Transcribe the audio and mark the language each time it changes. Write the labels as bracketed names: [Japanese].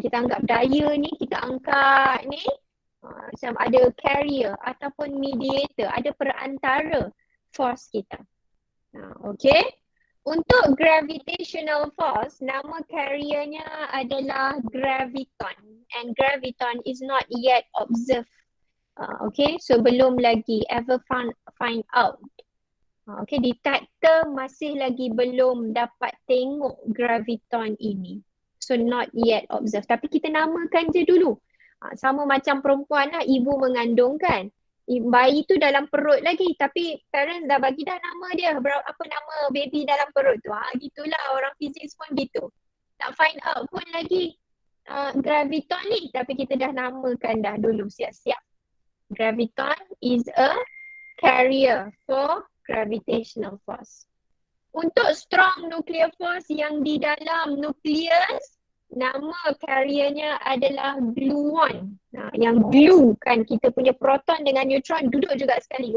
[Malay] Kita anggap daya ni, kita angkat ni. Macam ada carrier ataupun mediator. Ada perantara force kita. Okay. Untuk gravitational force, nama carriernya adalah graviton. [English] And graviton is not yet observed. Okay, so [Malay] belum lagi [English] ever find out. [Malay] Okay, detector masih lagi belum dapat tengok graviton ini. [English] So not yet observed. [Malay] Tapi kita namakan je dulu. Sama macam perempuan lah, ibu mengandung kan. Bayi tu dalam perut lagi tapi parents dah bagi dah nama dia. Apa nama baby dalam perut tu. Gitulah orang fizik pun gitu. Tak find out pun lagi graviton ni tapi kita dah namakan dah dulu siap-siap. [English] Graviton is a carrier for gravitational force. [Malay] Untuk strong nuclear force yang di dalam nukleus, nama carriernya adalah gluon. Yang glue kan kita punya proton dengan neutron duduk juga sekali.